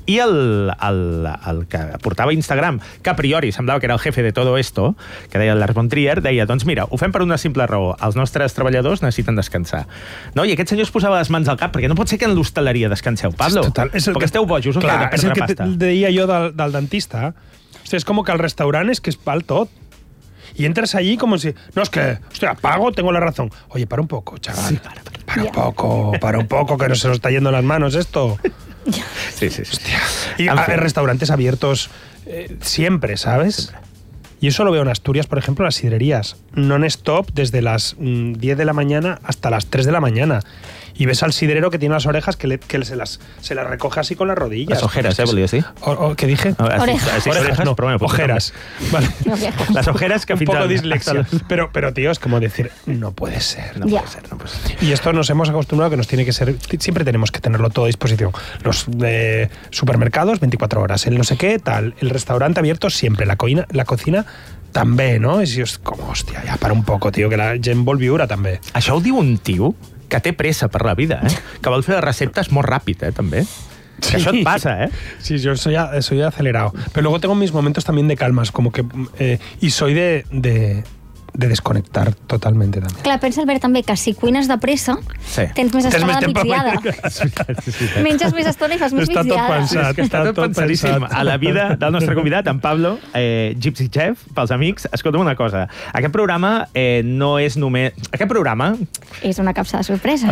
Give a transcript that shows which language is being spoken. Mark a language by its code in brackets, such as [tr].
[ca] I el que portava Instagram, que a priori semblava que era el jefe de todo esto, que deia Lars von Trier, deia, doncs mira, ho fem per una simple raó, els nostres treballadors necessiten descansar. No? I aquest senyor es posava les mans al cap, perquè no pot ser que en l'hostaleria descanseu, Pablo. Perquè esteu bojos, on heu de perdre pasta. És el que deia jo del dentista. O sigui, és com que el restaurant és que es val tot. [es] Y entras allí como si... No, es que... Hostia, pago, tengo la razón. Oye, para un poco, chaval. Sí, para un poco. Para un poco, que no se nos está yendo las manos esto. Sí, sí, sí. Hostia. Y hay restaurantes abiertos siempre, ¿sabes? Y eso lo veo en Asturias, por ejemplo, las sidrerías. Non-stop desde las 10 de la mañana hasta las 3 de la mañana. Y ves al sidrero que tiene las orejas que se las recoge así con las rodillas. Las ojeras, ¿eh, Bolívar? ¿Sí? ¿Qué dije? Orejas. No, problema, ojeras. Vale. Las ojeras que un poco dislexia. Pero, tío, es como decir, no puede ser. No puede ser. Y esto nos hemos acostumbrado que nos tiene que ser... Siempre tenemos que tenerlo todo a disposición. Los supermercados, 24 horas. El no sé qué, tal. El restaurante abierto siempre. [ca] La cocina... també, no? És com, hòstia, ja para un poc, tio, que la gent vol viure, també. Això ho diu un tio que té pressa per la vida, eh? Que vol fer les receptes molt ràpid, també. Sí. Que això et passa, eh? [es] Sí, jo soy acelerado. Pero luego tengo mis momentos también de calmas, como que... Y soy de desconectar totalmente también. [ca] Clar, pensa, Albert, també, que si cuines de pressa, sí, tens més estona de migdiada. Menges més estona i fas més migdiada. Està tot pensat. Sí, està tot pensadíssim. A la vida del nostre convidat, en Pablo, Gypsy Chef, pels amics, escolta'm una cosa. Aquest programa no és només... Aquest programa... És una capsa de sorpreses.